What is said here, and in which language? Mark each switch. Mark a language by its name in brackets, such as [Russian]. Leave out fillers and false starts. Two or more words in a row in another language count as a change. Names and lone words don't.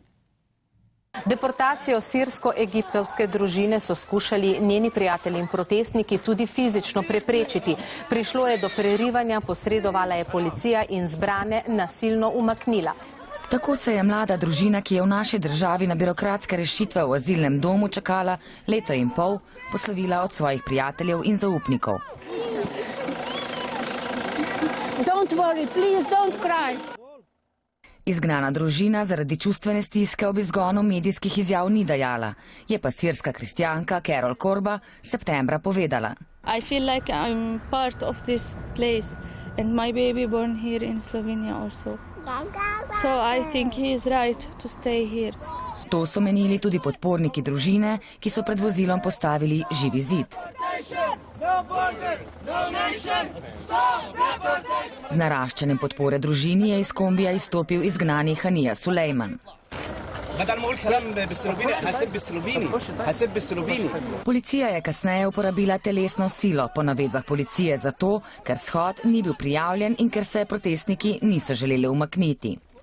[Slovenian] Deportacijo sirsko-egiptovske družine so skušali njeni prijatelji in protestniki tudi fizično preprečiti. Prišlo je do prerivanja, posredovala je policija in zbrane nasilno umaknila. Tako se je mlada družina, ki je v naši državi na birokratske rešitve v azilnem domu čakala 1,5 leta, poslovila od svojih prijateljev in zaupnikov. [English] Don't worry, please don't cry. [Slovenian] Izgnana družina zaradi čustvene stiske ob izgonu medijskih izjav ni dajala. Je pa sirska kristjanka Carol Korba septembra povedala. [English] I feel like I'm part of this place and my baby born here in Slovenia also. So I think he is right to stay here. [Slovenian] To so menili tudi podporniki družine, ki so pred vozilom postavili živi zid. Z naraščanjem podpore družini je iz kombija izstopil izgnani Hanija Sulejman. Policija je kasneje uporabila telesno silo, po navedbah policije zato, ker shod ni bil prijavljen in ker se protestniki niso želeli umakniti.